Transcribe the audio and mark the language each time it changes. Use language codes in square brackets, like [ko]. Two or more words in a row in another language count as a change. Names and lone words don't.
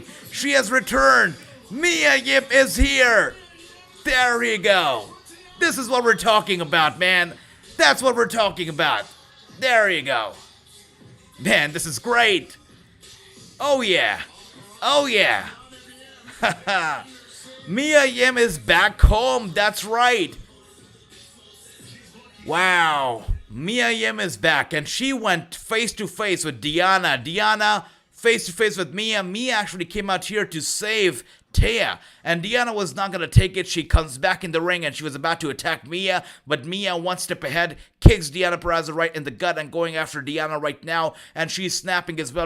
[en] She has returned! Mia Yim is here! There you go! This is what we're talking about, man! That's what we're talking about! There you go! Man, this is great! Oh yeah! Oh yeah! Haha! Mia Yim is back home, that's right! Wow! Mia Yim is back, and she went face-to-face with Diana. Diana face-to-face with Mia. Mia actually came out here to save Taya, and Diana was not going to take it. She comes back in the ring, and she was about to attack Mia, but Mia, one step ahead, kicks Diana Purrazzo right in the gut and going after Diana right now, and she's snapping as well.